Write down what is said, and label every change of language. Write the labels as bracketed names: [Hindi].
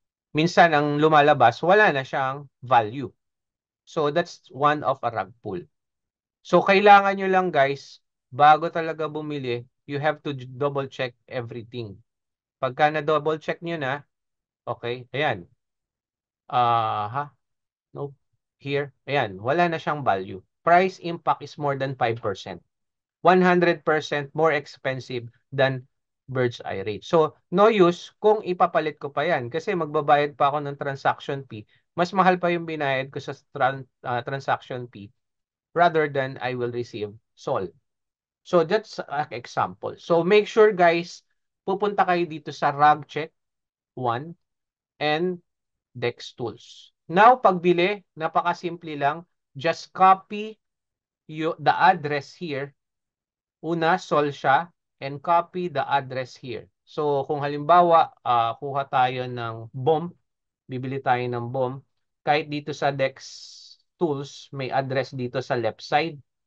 [Filipino] Minsan ang lumalabas, wala na siyang value. [English] So that's one of a rug pull. [Filipino] So kailangan nyo lang guys, bago talaga bumili, [English] you have to double check everything. [Filipino] Pagka na double check nyo na, okay, ayan. No, here, ayan, wala na siyang value. [English] Price impact is more than 5%. 100% more expensive than bird's eye rate. [Filipino] So, no use kung ipapalit ko pa yan kasi magbabayad pa ako ng transaction fee. Mas mahal pa yung binayad ko sa transaction fee [English] rather than I will receive SOL. So, that's an example. So, make sure guys, [Filipino] pupunta kayo dito sa [English] RugCheck 1 and DEX Tools. [Filipino] Now, pagbili, napakasimple lang. [English] Just copy the address here. Una, sol siya and copy the address here. [Filipino] So, kung halimbawa, kuha tayo ng BOM, bibili tayo ng BOM, kahit dito sa DEX Tools, may address dito sa left side.